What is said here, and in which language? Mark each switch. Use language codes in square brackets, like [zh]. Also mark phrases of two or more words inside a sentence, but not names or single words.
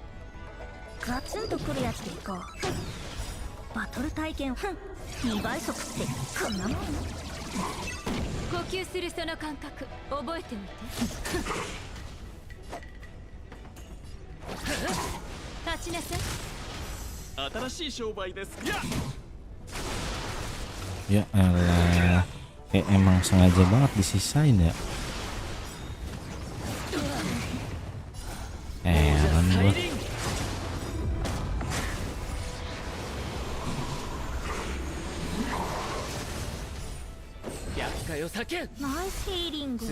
[ja] ガツンとくるやつでいこう。バトル体験2倍速ってこんなもん。呼吸するその感覚覚えておいて。立ちなさい。新しい商売です。 [id] Ya elah, emang sengaja banget disisain ya. Heran gua. [en] Nice healing.